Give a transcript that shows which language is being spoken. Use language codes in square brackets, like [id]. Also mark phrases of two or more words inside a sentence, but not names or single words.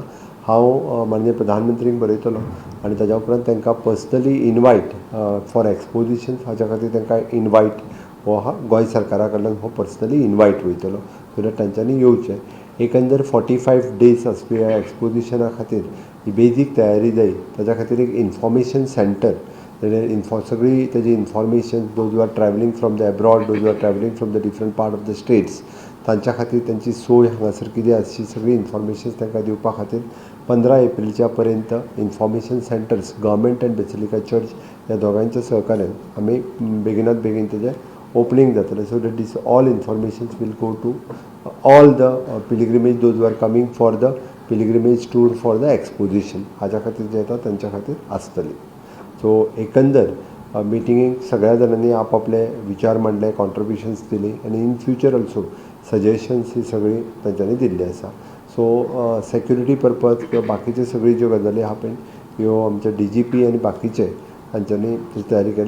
[kok] हांव माननीय प्रधानमंत्रीक बरयतलो आनी ताज्या उपरांत तांकां [en] personally invite for exposition [kok] हाच्या खातीर तांकां इनवायट हो गोंय सरकारा कडल्यान हो [en] personally invite [kok] वयतलो [en] so that [kok] तांच्यांनी येवचें. एकंदर 45 डेज आसपी ह्या एक्सपोजिशना खातीर ही बेजीक तयारी जाय ताच्या खातीर एक [en] information center [kok] सगळी तेजी [en] information those are travelling from the abroad those are travelling from the different part of the states [kok] तांच्या खातीर त्यांची सोय हांगासर कितें आसची सगळी [en] इन्फॉर्मेशन [kok] तांकां दिवपा खातीर 15 एप्रिलच्या पर्यंत [en] information centers government and Basilica church [kok] ह्या दोगांच्या सहकार्यान आमी बेगिनात बेगीन तेजें ओपनिंग जातलें [en] so that these all informations will go to all the pilgrimage those are coming for the pilgrimage tour for the exposition [kok] हाच्या खातीर जे येता तांच्या खातीर आसतली. सो एकंदर मिटिंगेक सगळ्या जाणांनी आपआपले विचार मांडले कॉन्ट्रिब्युशन्स दिली आनी [en] in future also suggestions [kok] ही सगळी तांच्यांनी दिल्ली आसा. सो [en] security purpose [kok] किंवा बाकीचे सगळी ज्यो गजाली आहा पळय ह्यो आमचे DGP आनी बाकीचे हांच्यांनी तयारी केल्या.